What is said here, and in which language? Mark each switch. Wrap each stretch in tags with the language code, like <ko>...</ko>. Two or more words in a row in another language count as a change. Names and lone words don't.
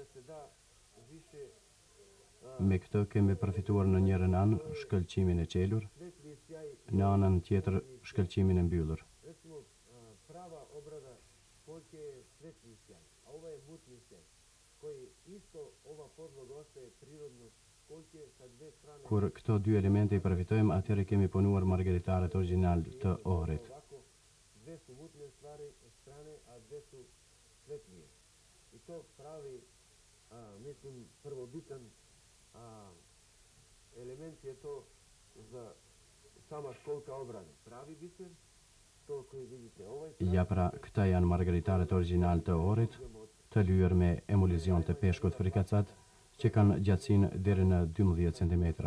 <sq>Me këtë kemi përfituar në njërën anë shkëlqimin e qelur, në anën tjetër shkëlqimin e mbyllur. Kur këto dy elemente i përfitojmë, atëherë kemi punuar margaritarët origjinal të orit.</sq> <sr>Dve su mutne strane, a dve su svetlije. I to pravi mislim, prvobitan element je to za sama školka obrane. Pravi biser, to koji vidite</sr> <sq>Ja pra këta janë margaritaret original të orit, të lyer me emulzion të peshkut frikacat, që kanë gjatësinë deri në 12 cm.</sq>